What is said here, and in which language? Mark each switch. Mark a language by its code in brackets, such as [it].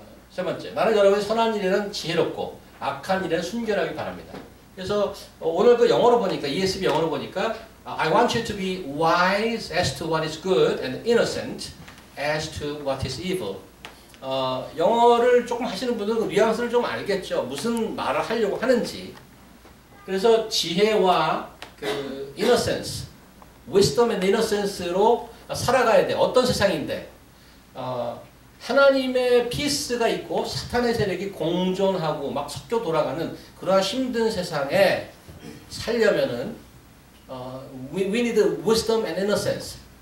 [ko] 세 번째, 나는 여러분이 선한 일에는 지혜롭고 악한 일에는 순결하길 바랍니다. 그래서 오늘 그 영어로 보니까 [en] ESV 영어로 보니까 I want you to be wise as to what is good and innocent as to what is evil. [ko] 영어를 조금 하시는 분들은 그 뉘앙스를 좀 알겠죠. 무슨 말을 하려고 하는지. 그래서 지혜와 그 [en] innocence, wisdom and innocence [ko] 로 살아가야 돼. 어떤 세상인데 하나님의 피스가 있고 사탄의 세력이 공존하고 막 섞여 돌아가는 그러한 힘든 세상에 살려면은 [en] we need wisdom and innocence.